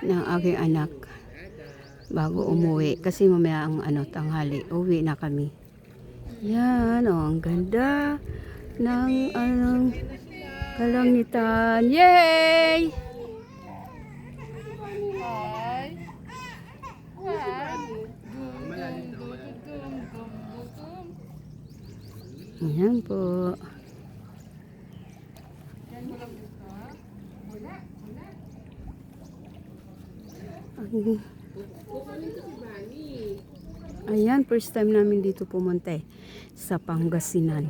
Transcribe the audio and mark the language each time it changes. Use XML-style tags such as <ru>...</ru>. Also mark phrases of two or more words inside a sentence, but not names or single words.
<tl>ng aking anak bago umuwi. Kasi mamaya ang tanghali, uwi na kami. Yan, oh, ang ganda ng kalangitan. Yay! Ay. Wow. Gum, gum, gum, gum, gum, gum. Ayan po. Yan mo lang dito, ha? Wala. Ayan,</tl> <en>first time</en> <tl>namin dito pumunta sa Pangasinan.</tl>